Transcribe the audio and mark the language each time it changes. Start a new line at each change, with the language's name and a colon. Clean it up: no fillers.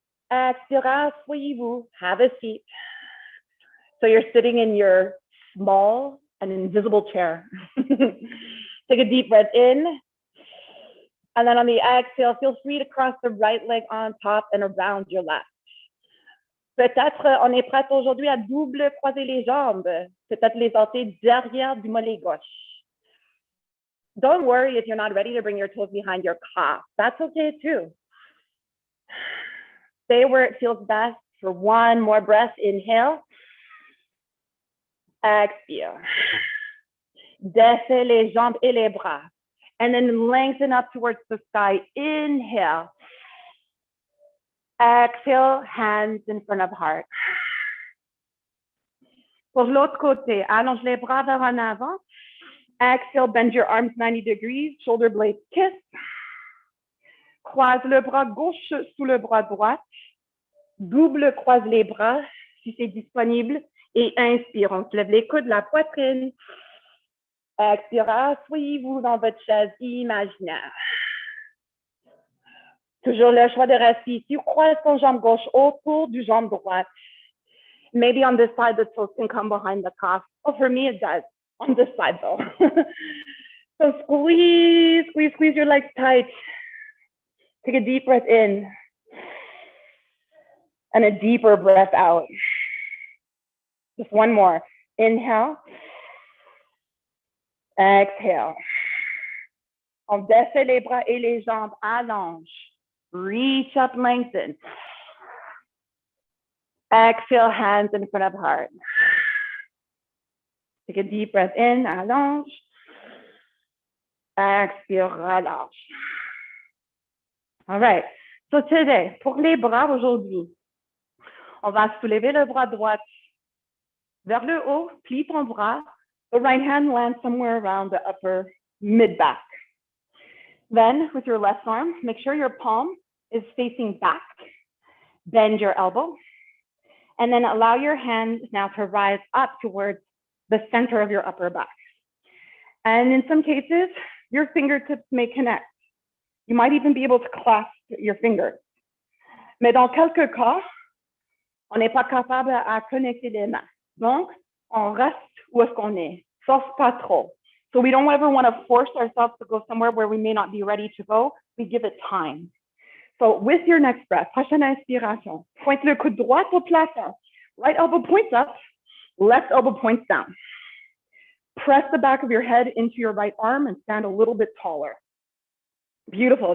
French: Expire, asseyez-vous,
English: have a seat. So you're sitting in your small and invisible chair. Take a deep breath in. And then on the exhale, feel free to cross the right leg on top and around your left.
French: Peut-être on est prêt aujourd'hui à double croiser les jambes. Peut-être les orteils derrière du mollet gauche.
English: Don't worry if you're not ready to bring your toes behind your calf. That's okay too. Stay where it feels best for one more breath. Inhale. Expire.
French: Descends les jambes et les bras.
English: And then lengthen up towards the sky. Inhale. Exhale, hands in front of heart.
French: Pour l'autre côté, allonge les bras vers en avant.
English: Exhale, bend your arms 90 degrees, shoulder blades kiss.
French: Croise le bras gauche sous le bras droit. Double croise les bras si c'est disponible. Et inspire, on se lève les coudes, la poitrine. Expire, asseyez-vous dans votre chaise imaginaire. Toujours le choix de rester ici. Croise ton jambe gauche autour du jambe droite.
English: Maybe on this side, the toes can come behind the calf. Oh, for me, it does. On this side, though. So squeeze, squeeze, squeeze your legs tight. Take a deep breath in. And a deeper breath out. Just one more. Inhale. Exhale.
French: On descend les bras et les jambes. Allonge.
English: Reach up, lengthen. Exhale, hands in front of heart. Take a deep breath in,
French: allonge. Expire, relâche.
English: All right. So today,
French: pour les bras aujourd'hui, on va soulever le bras droit vers le haut, plie ton bras.
English: The right hand lands somewhere around the upper mid-back. Then, with your left arm, make sure your palm is facing back. Bend your elbow. And then allow your hand now to rise up towards the center of your upper back. And in some cases, your fingertips may connect. You might even be able to clasp your fingers.
French: Mais dans quelques cas, on n'est pas capable à connecter les mains. Donc, on reste où est-ce qu'on est, sauf pas trop.
English: So we don't ever want to force ourselves to go somewhere where we may not be ready to go. We give it time. So with your next breath,
French: prochaine inspiration, pointe le coude droit au plafond.
English: Right elbow points up, left elbow points down. Press the back of your head into your right arm and stand a little bit taller. Beautiful.